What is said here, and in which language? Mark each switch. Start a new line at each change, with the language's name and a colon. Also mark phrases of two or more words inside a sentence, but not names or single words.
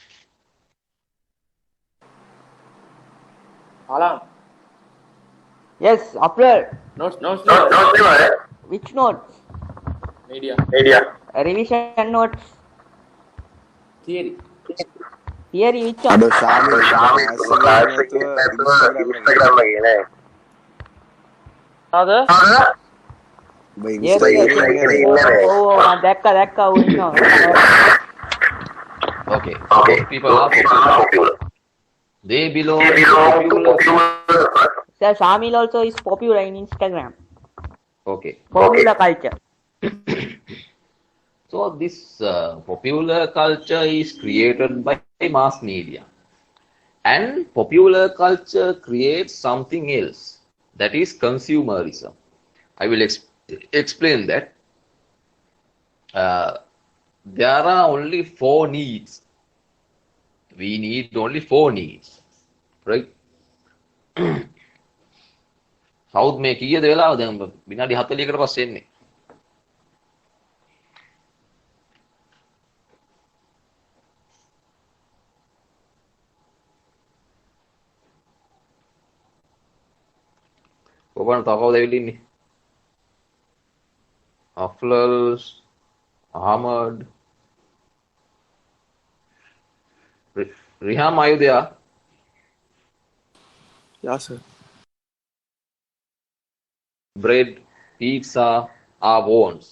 English: Alarm. Yes, upload. Notes. Which notes? Media. Revision notes. Theory. Theory, which one?
Sinhala: අඩෝ ශාමි ඉන්ස්ටාග්‍රෑම් එකේ නේ.
English: Other.
Sinhala: ඔබ
English: Yes,
Sinhala: ඉන්ස්ටාග්‍රෑම් එකේ ඉන්නේ. Oh, දැක්කා උන්නවා.
English: Okay. Those people are popular. They belong to popular. Sir, Shamil also is popular in Instagram. Okay. Popular culture. So this popular culture is created by mass media, and popular culture creates something else, that is consumerism. I will explain that. There are only 4 needs. We need only 4 needs, right?
Sinhala: South මේ කීයද වෙලාව දැන් විනාඩි 40කට පස්සේ එන්නේ. කොබන තව කවුද ඇවිල්ලා ඉන්නේ?
English: Aflal, Ahmad, Riham, are you there? Yeah, sir. Bread, pizza are wants.